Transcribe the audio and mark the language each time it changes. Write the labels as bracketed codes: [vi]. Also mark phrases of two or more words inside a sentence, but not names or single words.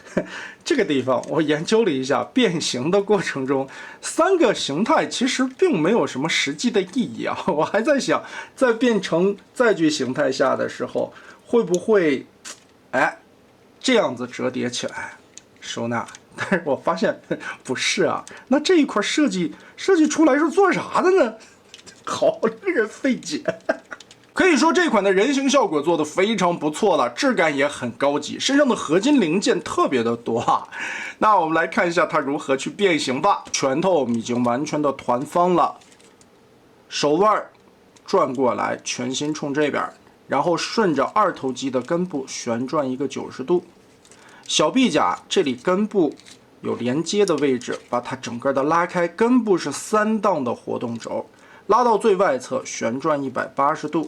[zh] 這個地方我研究了一下，變形的過程中3個形態其實並沒有什麼實際的意義啊。我還在想，在變成载具形態下的時候，會不會這樣子折疊起來收納？但是我發現不是啊。那這一塊設計出來是做啥的呢？好令人費解。可以說這款的人形效果做得非常不錯了，質感也很高級，身上的合金零件特別的多啊。那我们來看一下它如何去變形吧。拳頭我們已經完全的團方了，手腕轉過來，全心衝這邊，然後順着二頭肌的根部旋轉一個90度。小臂甲這裡根部有連接的位置，把它整個的拉開，根部是3檔的活動軸，拉到最外側旋轉180度。